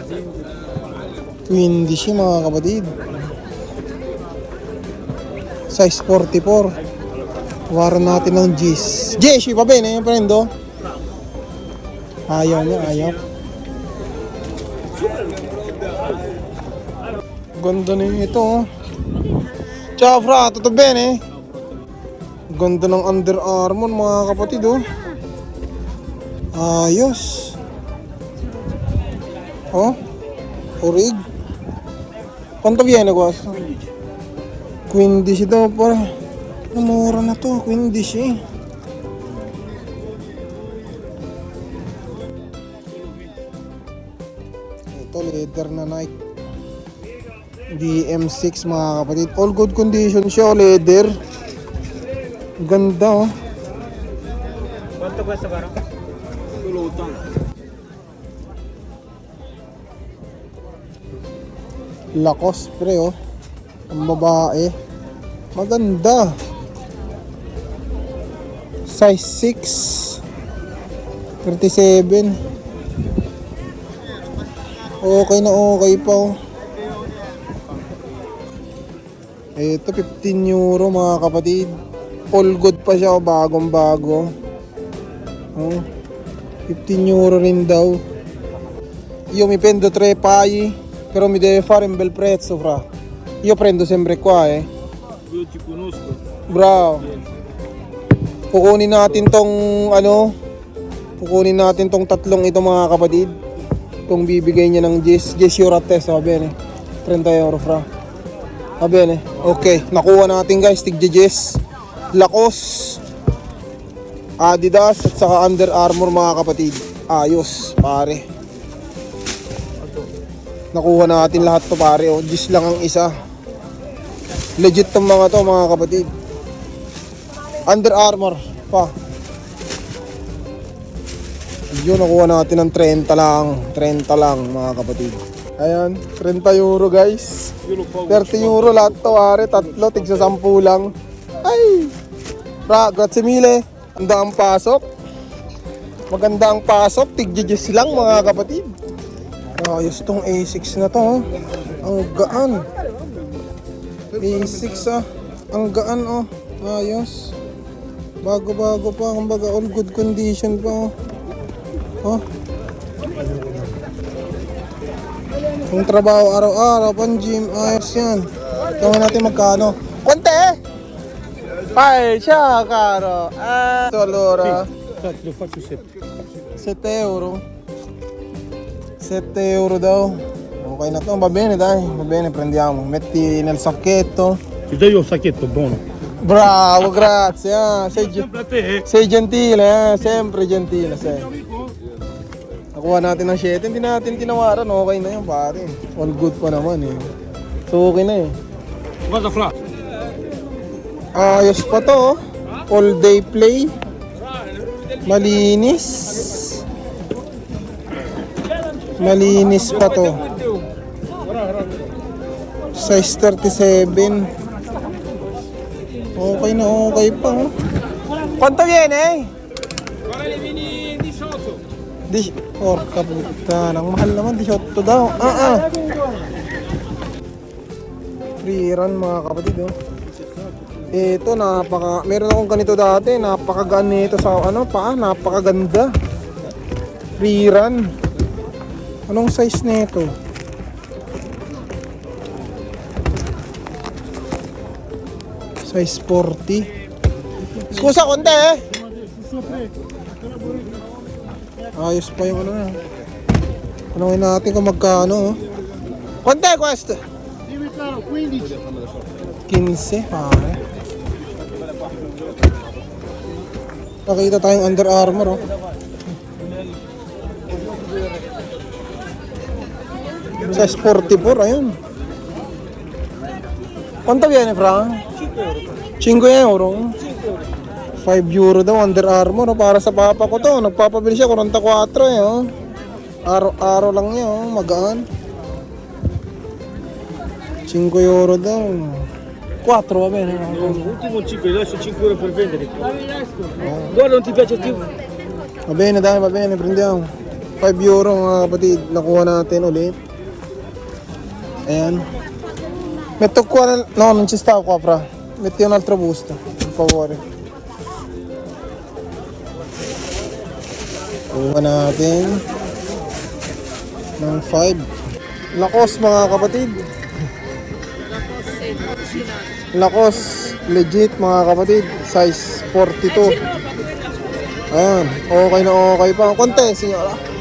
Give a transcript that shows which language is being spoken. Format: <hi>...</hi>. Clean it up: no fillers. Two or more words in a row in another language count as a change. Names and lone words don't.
<tl>20 siya mga kapatid. Size 44. Waran natin ng G's. Jeshi pa ba yun eh, prendo? Ayaw niya, ayaw. Ganda na ito oh.</tl> <it>Ciao fra, tutto bene?</it> <tl>Ganda ng Under Armour mga kapatid oh. Ayos. Oh, orig.</tl> <it>Quanto viene questo? 15</it> <tl>daw pa. Mura na to, 15. Ito, leather na Nike DM6 mga kapatid.</tl> <en>All good condition</en> <tl>siya, leather. Ganda oh.</tl> <it>Quanto questa però? Solo 80.</it> <tl>Lacoste pre oh. Ang babae. Maganda. Size 6. 37. Okay na okay pa oh. Ito 15 euro mga kapatid.</tl> <en>All good</en> <tl>pa siya oh, bagong bago. Oh. 15 euro rin daw.</tl> <it>Io mi prendo 3 paio, però mi deve fare un bel prezzo fra. Io prendo sempre qua eh. Io ti conosco. Bravo.</it> <tl>Kukunin natin tong ano. Kukunin natin tong tatlong ito mga kapatid. Kung bibigay niya ng 10 euro</tl> <it>a testa, va bene. 30 euro fra. Va bene.</it> <tl>Okay, nakuha natin guys, tig 10. Lacoste, Adidas at saka Under Armour mga kapatid. Ayos, pare. Nakuha natin lahat to pare. O, 10 lang ang isa. Legit tong mga to mga kapatid. Under Armour pa. Yun, nakuha natin ng 30 lang. 30 lang mga kapatid. Ayan, 30 euro guys. 30 euro lahat to pare. Tatlo, tigsa 10 lang. Ay!</tl> <it>Grazie mille.</it> <tl>Ganda ang pasok. Maganda ang pasok. Tig-10 lang mga kapatid. Ayos tong A6 na to oh. Ang gaan. A6 ah. Ang gaan oh. Ayos. Bago-bago pa. Kumbaga</tl> <en>all good condition</en> <tl>pa oh. Oh. Kung trabaho araw-araw pang gym. Ayos yan. Tingnan natin magkano. Konti!</tl> <it>Ay, siya caro. So allora Lo faccio 7.</it> <tl>7 euro. 7 euro daw. Okay na to,</tl> <it>va bene dai, va bene, prendiamo. Metti nel sacchetto. Ti do io un sacchetto buono. Bravo, grazie. Sempre a te. Sei gentile, sempre gentile sei.</it> <tl>Nakuha natin ng 7, hindi natin tinawaran, okay na yun pare.</tl> <en>All good</en> <tl>pa naman eh. So okay na eh.</tl> <it>Guarda fra.</it> <tl>Ayos pa to oh.</tl> <en>All day play.</en> <tl>Malinis. Malinis pa to. Size 37. Okay na okay pa oh.</tl> <it>Quanto viene? Guarda, vieni 18. Porca puttana,</it> <tl>ang mahal naman, 18 daw. Free run mga kapatid oh. Ito meron akong ganito dati, napakagaan nito sa ano pa, napakaganda. Free run. Anong size nito? Size 40. Scusa konti eh. Ayos pa yung ano na. Tanungin natin kung magkano.</tl> <it>Quante questo? 15 pare.</it> <tl>Nakita tayong Under Armour Sa 44, ayun.</tl> <it>Quanto viene, Fra? 5 euro.</it> <tl>5 euro daw, Under Armour. Para sa papa ko to. Nagpapabili siya, 44 Araw-araw lang niya, magaan. 5 euro daw.</tl> <it>4 va bene. L'ultimo 5, lascio 5 euro per vendere. Guarda, non ti piace più? Va bene, dai, va bene, prendiamo.</it> <tl>5 euro mga kapatid, nakuha natin ulit. Ayan.</tl> <it>Metto qua, no, non ci sta qua, Fra. Metti un altro busto, per favore.</it> <tl>Kuha natin ng 5. Lakos mga kapatid. Lakos, legit mga kapatid. Size 42. Ayan, okay na okay pa. Konti, signora.</tl>